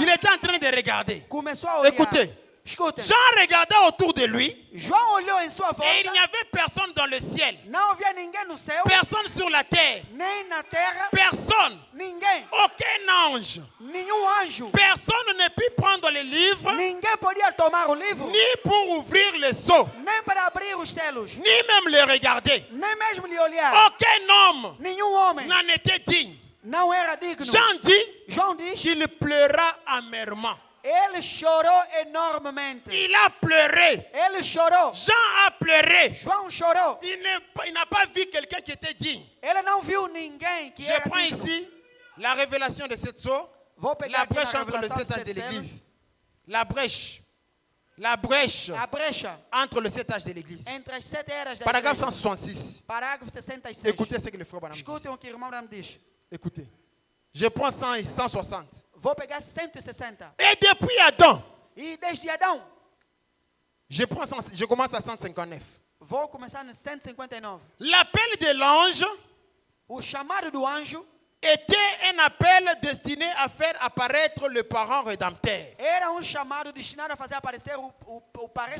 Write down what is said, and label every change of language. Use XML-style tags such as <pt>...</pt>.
<fr>Il était en train de regarder.</fr> <pt>Começou a olhar.</pt> <fr>Écoutez.</fr> <pt>Escutem.</pt> <fr>Jean regarda autour de lui</fr> <pt>João olhou em sua</pt> <fr>et il</fr> <pt>volta.</pt> <fr>n'y avait personne dans le ciel,</fr> <pt>Não havia ninguém no céu,</pt> <fr>personne sur la terre,</fr> <pt>nem na terra,</pt> <fr>personne,</fr> <pt>ninguém,</pt> <fr>aucun ange,</fr> <pt>nenhum anjo.</pt> <fr>personne ne put prendre le livre</fr> <pt>Ninguém podia tomar o livro,</pt> <fr>ni pour ouvrir les sceaux,</fr> <pt>nem para abrir os selos,</pt> <fr>ni même les regarder.</fr> <pt>nem mesmo lhe olhar.</pt> <fr>Aucun homme</fr> <pt>Nenhum homem</pt> <fr>n'en était digne.</fr> <pt>não era digno.</pt> <fr>Jean dit</fr> <pt>João diz,</pt> <fr>qu'il pleura amèrement.</fr> <pt>ele chorou enormemente.</pt> <fr>Il a pleuré.</fr> <pt>Ele chorou.</pt> <fr>Jean a pleuré.</fr> <pt>João chorou.</pt> <fr>Il n'a pas vu quelqu'un qui était digne.</fr> <pt>Ele não viu ninguém que</pt> <fr>Je</fr> <pt>era</pt> <fr>prends</fr> <pt>digno.</pt> <fr>ici la révélation de cette sceau,</fr> <pt>Vou pegar</pt> <fr>la</fr> <pt>aqui na</pt> <fr>brèche entre le</fr> <pt>revelação dos</pt> <fr>7 âges de</fr> <pt>7 selos.</pt> <fr>l'église. La brèche</fr> <pt>A brecha</pt> <fr>entre le 7 âges de l'église.</fr> <pt>entre as 7 eras da</pt> <fr>Paragraphe</fr> <pt>igreja.</pt> <fr>166.</fr> <pt>Parágrafo 66.</pt> <fr>Écoutez ce que le frère Branham dit.</fr> <pt>Escutem o que o irmão Branham diz.</pt> <fr>Écoutez. Je prends 100 et 160.</fr> <pt>Vou pegar 160.</pt> <fr>Et depuis Adam,</fr> <pt>E desde Adão,</pt> <fr>je commence à 159.</fr> <pt>vou começar no 159.</pt> <fr>L'appel de l'ange</fr> <pt>O chamado do anjo</pt> <fr>était un appel destiné à faire apparaître le parent rédempteur.</fr> <pt>era chamado destinado a fazer aparecer o parente.</pt>